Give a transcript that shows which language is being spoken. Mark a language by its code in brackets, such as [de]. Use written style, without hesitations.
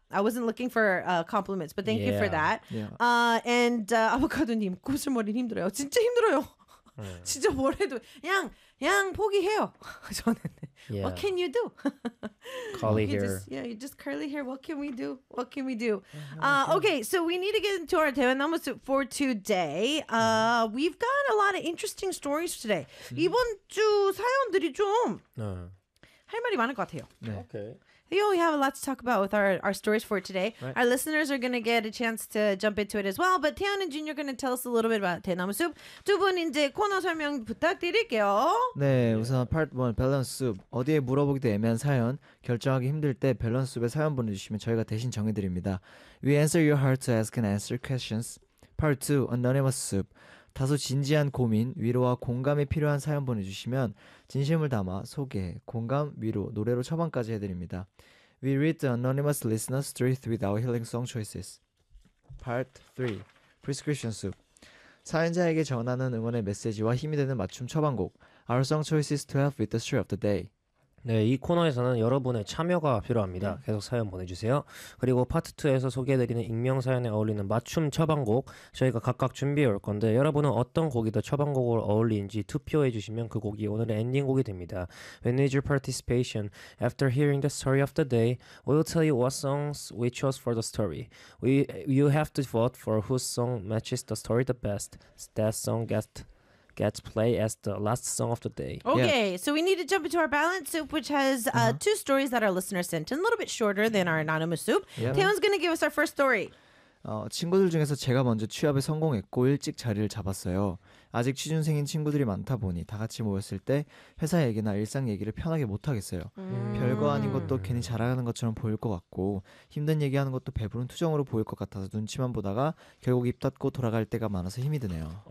[en] I wasn't looking for compliments, but thank you for that. Yeah. [ko] And 아보카도님, 곱슬머리는 힘들어요. 진짜 힘들어요. 진짜 뭘 해도 그냥 포기해요. 저는 [en] yeah. What can you do? Curly hair. Yeah, you just curly hair. What can we do? Okay, so we need to get into our 대화나무 for today. We've got a lot of interesting stories today. [ko] 이번 주 사연들이 좀 할 말이 많을 것 같아요. 네. [en] Okay. Yo, we have a lot to talk about with our stories for today. Right. Our listeners are going to get a chance to jump into it as well. But Taehyun and Junior are going to tell us a little bit about 대나무 Soup. [ko] 두 분 이제 코너 설명 부탁드릴게요. 네, 우선 Part 1, Balance Soup. 어디에 물어보기도 애매한 사연, 결정하기 힘들 때 Balance Soup에 사연 보내주시면 저희가 대신 정해드립니다. [en] We answer your heart to ask and answer questions. Part 2, Anonymous Soup. [ko] 다소 진지한 고민, 위로와 공감이 필요한 사연 보내주시면 진심을 담아 소개, 공감, 위로, 노래로 처방까지 해드립니다. [en] We read the anonymous listener's truth with our healing song choices. Part 3. Prescription Soup. [ko] 사연자에게 전하는 응원의 메시지와 힘이 되는 맞춤 처방곡. [en] Our song choices to help with the story of the day. [ko] 네, 이 코너에서는 여러분의 참여가 필요합니다. 계속 사연 보내주세요. 그리고 파트 2에서 소개해드리는 익명사연에 어울리는 맞춤 처방곡 저희가 각각 준비해올 건데 여러분은 어떤 곡이 더 처방곡으로 어울리는지 투표해주시면 그 곡이 오늘의 엔딩곡이 됩니다. [en] We need your participation. After hearing the story of the day, we'll tell you what songs we chose for the story. You have to vote for whose song matches the story the best. That song gets play as the last song of the day. Okay, yeah. So we need to jump into our balance soup, which has two stories that our listeners sent in, a little bit shorter than our anonymous soup. Yeah. Taehyun's gonna give us our first story. [ko] 친구들 중에서 제가 먼저 취업에 성공했고 일찍 자리를 잡았어요. 아직 취준생인 친구들이 많다 보니 다 같이 모였을 때 회사 얘기나 일상 얘기를 편하게 못 하겠어요. 별거 아닌 것도 괜히 자랑하는 것처럼 보일 것 같고 힘든 얘기하는 것도 배부른 투정으로 보일 것 같아서 눈치만 보다가 결국 입 닫고 돌아갈 때가 많아서 힘이 드네요.